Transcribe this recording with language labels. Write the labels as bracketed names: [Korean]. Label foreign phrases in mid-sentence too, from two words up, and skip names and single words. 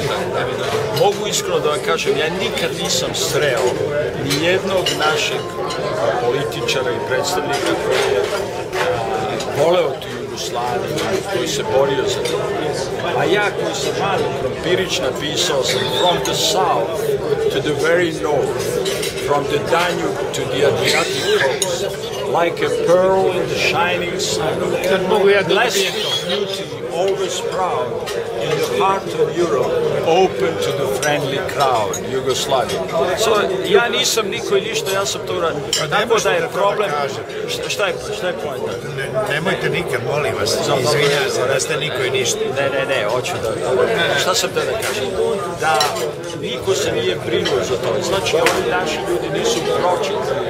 [Serbian] Mogu iskreno da vam kažem, ja nikad nisam sreo ni jednog našeg političara i predstavnika koji je voleo tu Jugoslaviju, koji se borio za to. A ja koji sam malo krompirić napisao sam [English] from the south to the very north, from the Danube to the Adriatic coast, like a pearl in the shining sun, blessed of beauty, always proud, in the heart of Europe, open to the friendly crowd, Jugoslavia. So, [Serbian] ja nisam niko i ništa, ja sam to uradio. Tako da je problem... Šta je pojenta? Nemojte nikad, molim vas, izvinjam se, da ste niko i ništa. Ne, hoću da... Šta sam da kažem? Da niko se nije brinuo za to. Znači, ovi naši ljudi nisu pročitali.